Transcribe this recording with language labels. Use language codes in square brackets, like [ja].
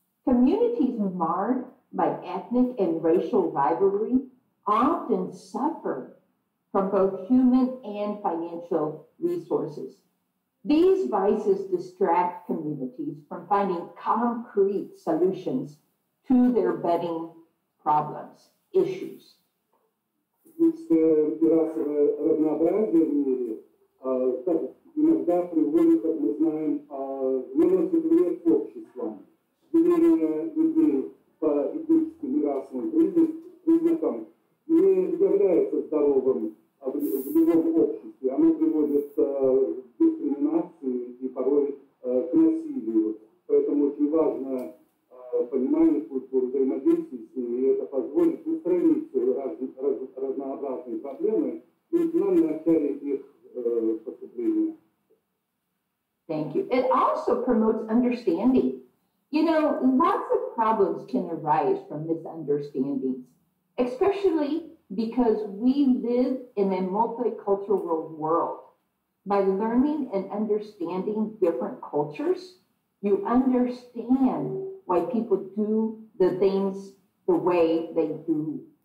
[en] Communities marred by ethnic and racial rivalry often suffer from both human and financial resources. These vices distract communities from finding concrete solutions to their budding problems, issues. [ru] Этническое и расовое разнообразие в мире иногда приводит, как мы знаем, наносит вред обществам. Деление людей по этническим и расовым признакам не является здоровым в любом обществе. Оно приводит к дискриминации и порой к насилию. Поэтому очень важно понимание культуры, взаимодействия с ними, и это позволит устранить разнообразные проблемы и нам в начале их поступления. [en] Thank you. It also promotes understanding. You know, lots of problems can arise from misunderstandings, especially because we live in a multicultural world. By learning and understanding different cultures, you understand why people do the things the way they do.